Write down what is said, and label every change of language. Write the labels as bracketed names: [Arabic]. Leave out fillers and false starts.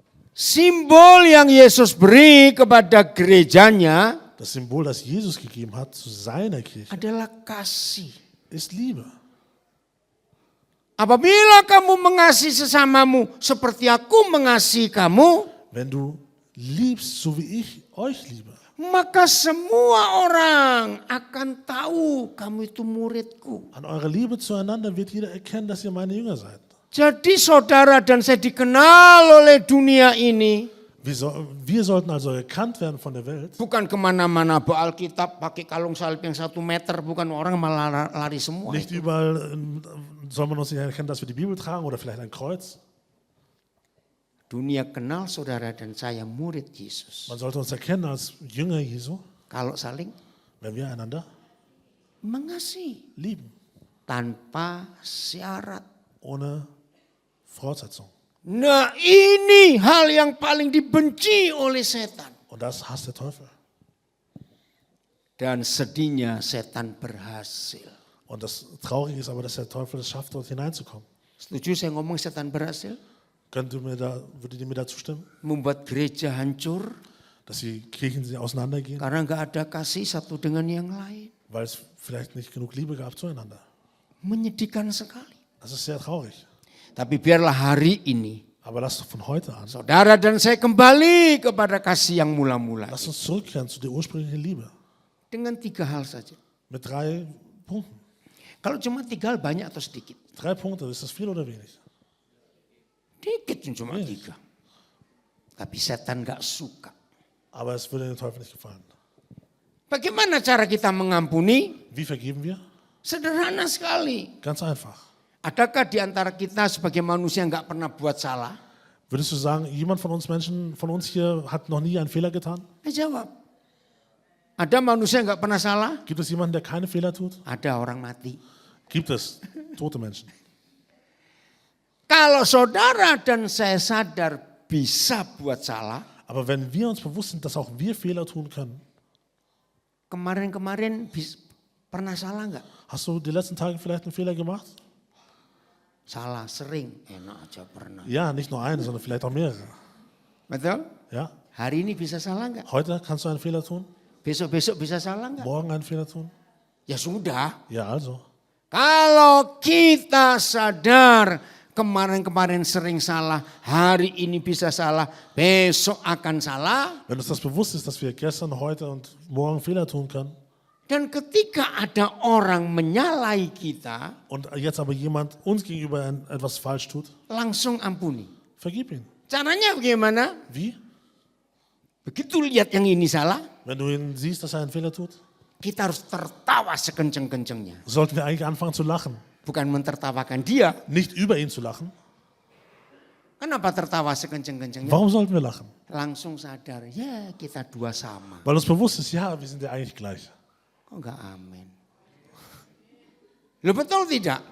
[Indonesian] Simbol yang Yesus beri kepada gerejanya [German] Das Symbol, das Jesus gegeben hat zu seiner Kirche, [Indonesian] adalah kasih. [German] ist Liebe. [Indonesian] Apabila kamu mengasihi sesamamu seperti aku mengasihi kamu, [German] Wenn du liebst, so wie ich euch liebe, [Indonesian] maka semua orang akan tahu kamu itu muridku. [German] an eurer Liebe zueinander wird jeder erkennen, dass ihr meine Jünger seid. [Indonesian] Jadi saudara dan saya dikenal oleh dunia ini. [German] Wir sollten also erkannt werden von der Welt. [Indonesian] Bukan kemana-mana bawa Alkitab pakai kalung salib yang 1 meter, bukan orang malah lari semua. [German] Nicht überall soll man uns nicht erkennen, dass wir die Bibel tragen oder vielleicht ein Kreuz. [Indonesian] Dunia kenal saudara dan saya murid Yesus. [German] Man sollte uns erkennen als Jünger Jesu, [Indonesian] Kalau saling [German] wenn wir einander [Indonesian] mengasihi [German] lieben, [Indonesian] tanpa syarat. [German] ohne Voraussetzung. [Indonesian] Nah, ini hal yang paling dibenci oleh setan. [German] Und das hasst der Teufel. [Indonesian] Dan sedihnya setan berhasil. [German] Und das Traurige ist aber, dass der Teufel es schafft, dort hineinzukommen. [Indonesian] Setuju saya ngomong setan berhasil? [German] Würdet ihr mir da zustimmen? [Indonesian] Membuat gereja hancur [German] Dass die Kirchen auseinandergehen, [Indonesian] karena nggak ada kasih satu dengan yang lain. [German] weil es vielleicht nicht genug Liebe gab zueinander. [Indonesian] Menyedihkan sekali. [German] Das ist sehr traurig. [Indonesian] Tapi biarlah hari ini [German] Aber lasst von heute an, [Indonesian] saudara dan saya kembali kepada kasih yang mula-mula. [German] lasst uns zurückkehren zu der ursprünglichen Liebe. [Indonesian] Dengan 3 hal saja. [German] Mit 3 Punkten. [Indonesian] Kalau cuma 3 hal banyak atau sedikit? [German] 3 Punkte, ist das viel oder wenig? [Indonesian] Dikit cuma 3. Tapi setan gak suka. [German] Aber es würde dem Teufel nicht gefallen. [Indonesian] Bagaimana cara kita mengampuni? [German] Wie vergeben wir? [Indonesian] Sederhana sekali. [German] Ganz einfach. [Indonesian] Adakah di antara kita sebagai manusia gak pernah buat salah? [German] Würdest du sagen, jemand von uns Menschen, von uns hier hat noch nie einen Fehler getan? [Indonesian] Jawab. Ada manusia yang gak pernah salah? [German] Gibt es jemanden, der keine Fehler tut? [Indonesian] Ada orang mati. [German] Gibt es tote Menschen. [Indonesian] Kalau saudara dan saya sadar bisa buat salah. [German] Aber wenn wir uns bewusst sind, dass auch wir Fehler tun können. [Indonesian] Kemarin-kemarin pernah salah gak? [German] Hast du die letzten Tage vielleicht einen Fehler gemacht? [Indonesian] Salah, sering. Enak aja pernah. [German] Ja, nicht nur eine, sondern vielleicht auch mehrere. [Indonesian] Betul? [German] Ja? [Indonesian] Hari ini bisa salah gak? [German] Heute kannst du einen Fehler tun, [Indonesian] Besok-besok bisa salah gak? [German] morgen einen Fehler tun. [Indonesian] Ya sudah. [German] Ja, also. [Indonesian] Kalau kita sadar kemarin-kemarin sering salah, hari ini bisa salah, besok akan salah. [German] Wenn uns das bewusst ist, dass wir gestern, heute und morgen Fehler tun können. [Indonesian] Dan ketika ada orang menyalahi kita, [German] Und jetzt aber jemand uns gegenüber etwas falsch tut, [Indonesian] langsung ampuni. [German] vergib ihn. [Indonesian] Caranya bagaimana? [German] Wie? [Indonesian] Begitu lihat yang ini salah, [German] Wenn du ihn siehst, dass er einen Fehler tut, [Indonesian] kita harus tertawa sekenceng-kencengnya. [German] sollten wir eigentlich anfangen zu lachen. [Indonesian] Bukan mentertawakan dia. [German] Nicht über ihn zu lachen. [Indonesian] Kenapa tertawa sekenceng-kencengnya? [German] Warum sollten wir lachen? [Indonesian] Langsung sadar, ya kita dua sama. [German] Weil uns bewusst ist, ja, wir sind ja eigentlich gleich. [Indonesian] Kok enggak amin? Lo betul tidak?